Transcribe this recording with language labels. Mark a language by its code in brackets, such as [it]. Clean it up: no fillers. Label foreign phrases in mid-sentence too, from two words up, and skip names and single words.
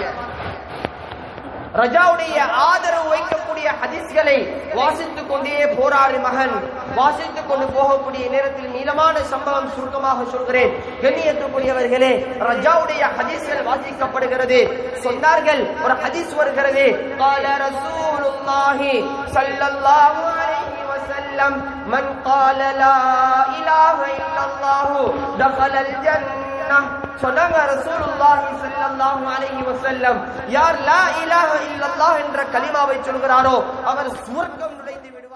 [ta] ரஜாவுடைய ஆதரவு வைக்கக்கூடிய ஹதீஸ்களை வாசித்துக் கொண்டே போராறு மகன். வாசித்துக் கொண்டு போகக்கூடிய நேரத்தில் நீளமான சம்பவம் சுருக்கமாக சொல்கிறேன். கண்ணியத்துக்குரியவர்களே, ரஜாவுடைய ஹதீஸ்கள் வாசிக்கப்படுகிறது. சொன்னார்கள், ஒரு ஹதீஸ் வருகிறது, [ar] قال رسول الله صلى الله عليه وسلم من قال لا اله الا الله دخل الجنه. [ta] சொன்னாங்க [ar] رسول الله صلى الله عليه وسلم, [ta] யார் [ar] لا إله إلا الله [ta] என்ற கலிமாவை சொல்கிறாரோ அவர் சுவர்க்கம் நுழைந்து விடுவார்.